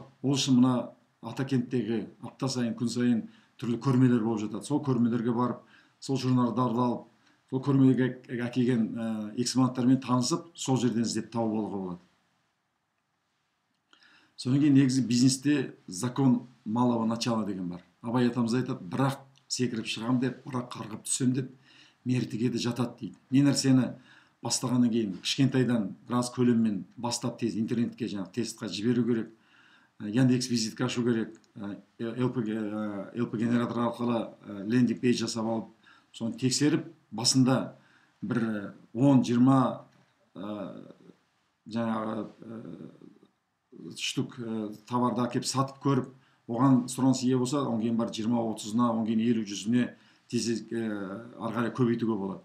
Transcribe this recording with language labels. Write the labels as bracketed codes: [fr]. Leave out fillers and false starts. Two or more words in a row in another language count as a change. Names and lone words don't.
[kk] Ол үшін мына Атакенттегі апта сайын, күн сайын түрлі көрмелер болып жатады. Сол көрмелерге барып, сол журналдарды алып, сол көрмеге әкелген экспонаттармен танысып, сол жерден іздеп тауып алуға болады. Содан кейін негізі бизнесте [ru] закон малого начала [kk] деген бар. Абай атамыз айтады, бірақ секіріп шығам деп, бірақ қарғып түсем деп, мертігеді жатады дейді. Не нәрсені бастағаннан кейін кішкентайдан біраз көлеммен бастап тез интернетке жаңағы тестқа жіберу керек. Яндекс визитка ашу керек, LP генератор арқылы [en] landing page [kk] жасап алып, соны тексеріп, басында бір 10-20 жаңағы штук товарды әкеп сатып көріп, оған сұраныс ие болса, одан кейін бар 20-30-на, одан кейін 50-100-не тез арқылы көбейтуге болады.